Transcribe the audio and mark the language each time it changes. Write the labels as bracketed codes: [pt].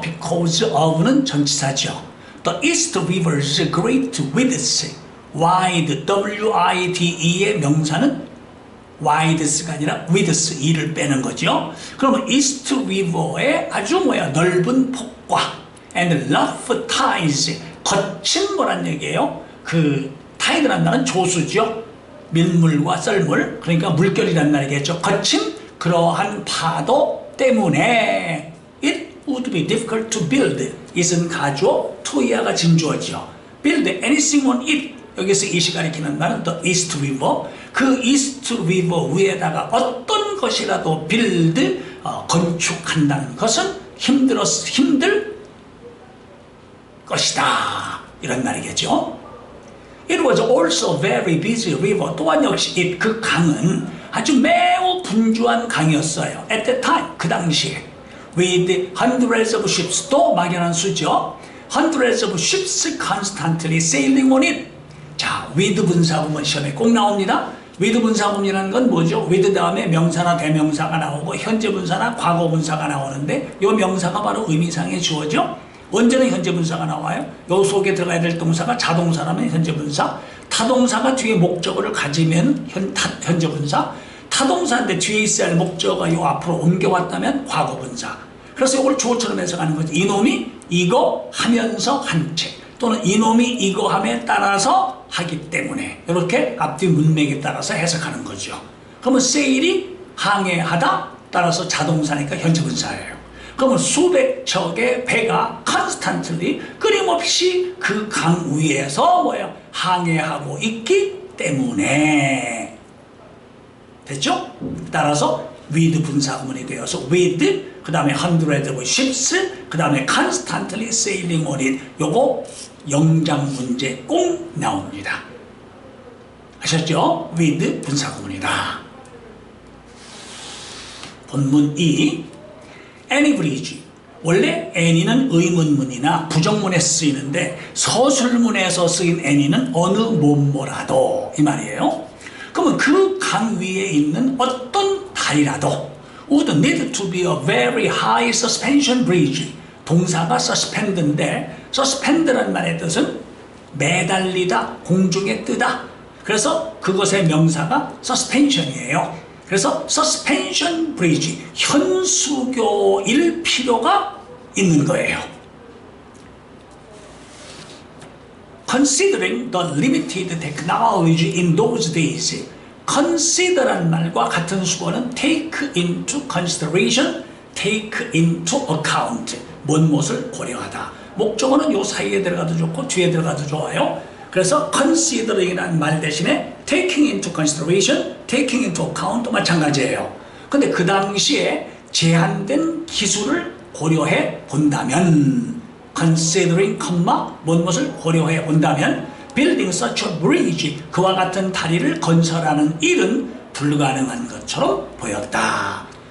[ko] because of는 전치사죠. [en] The East River's great widths, [ko] wide, W-I-D-E의 명사는 widths가 아니라 widths, e를 빼는 거죠. 그러면 East River의 아주 넓은 폭과 [en] and rough tides, [ko] 거친 뭐란 얘기예요? 그 타이드란 말은 조수죠. 밀물과 썰물, 그러니까 물결이란 말이겠죠. 거친 그러한 파도 때문에 [en] it would be difficult to build. [ko] it은 가주어, to 이하가 진주어죠. [en] build anything on it. [ko] 여기서 it이 가리키는 말은 the East River. 그 East River 위에다가 어떤 것이라도 build, 건축한다는 것은 힘들 것이다. 이런 말이겠죠. [en] It was also a very busy river. [ko] 또한 역시 그 강은 아주 매우 분주한 강이었어요. [en] At that time, [ko] 그 당시에. [en] With hundreds of ships, [ko] 또 막연한 수죠. [en] Hundreds of ships constantly sailing on it. [ko] 자, with 분사구문 시험에 꼭 나옵니다. with 분사구문이라는 건 뭐죠? with 다음에 명사나 대명사가 나오고 현재 분사나 과거 분사가 나오는데 이 명사가 바로 의미상의 주어죠. 언제는 현재 분사가 나와요? 요 속에 들어가야 될 동사가 자동사라면 현재 분사, 타동사가 뒤에 목적어를 가지면 현재 분사, 타동사인데 뒤에 있어야 할 목적어가 요 앞으로 옮겨왔다면 과거 분사. 그래서 이걸 주어처럼 해석하는 거죠. 이놈이 이거 하면서 한 채, 또는 이놈이 이거 함에 따라서 하기 때문에, 이렇게 앞뒤 문맥에 따라서 해석하는 거죠. 그러면 sail이 항해하다, 따라서 자동사니까 현재 분사예요. 그러면 수백 척의 배가 constantly, 끊임없이 그 강 위에서 항해하고 있기 때문에. 됐죠? 따라서 [en] with [ko] 분사구문이 되어서 [en] with, [ko] 그 다음에 [en] hundreds of ships, 그 다음에 constantly sailing on it. [ko] 요거 영장 문제 꼭 나옵니다. 아셨죠? with 분사구문이다. 본문 2. any bridge. 원래 any는 의문문이나 부정문에 쓰이는데 서술문에서 쓰인 any는 어느 뭐뭐라도 이 말이에요. 그러면 그 강 위에 있는 어떤 다리라도 [en] would need to be a very high suspension bridge. [ko] 동사가 suspend인데 suspend란 말의 뜻은 매달리다, 공중에 뜨다. 그래서 그것의 명사가 suspension이에요. 그래서 suspension bridge, 현수교일 필요가 있는 거예요. [en] Considering the limited technology in those days, [ko] consider란 말과 같은 수어는 [en] take into consideration, take into account, [ko] 무엇을 고려하다. 목적어는 요 사이에 들어가도 좋고 뒤에 들어가도 좋아요. 그래서 considering이라는 말 대신에 [en] taking into consideration, taking into account [ko] 마찬가지예요. 근데 그 당시에 제한된 기술을 고려해 본다면, considering, 무엇을 고려해 본다면 [en] building such a bridge, [ko] 그와 같은 다리를 건설하는 일은 불가능한 것처럼 보였다.